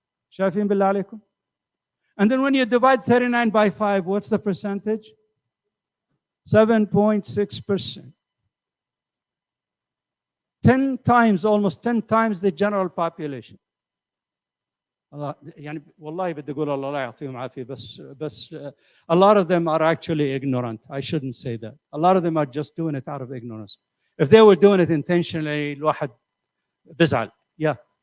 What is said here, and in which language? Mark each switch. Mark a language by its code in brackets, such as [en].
[ar] شايفين بالله عليكم? [en] And then when you divide 39 by 5, what's the percentage? 7.6%. 10 times, almost 10 times the general population. [ar] يعني والله بدي اقول الله لا يعطيهم عافيه بس [en] a lot of them are actually ignorant. I shouldn't say that. A lot of them are just doing it out of ignorance. If they were doing it intentionally [ar] الواحد بزعل. [en] Yeah.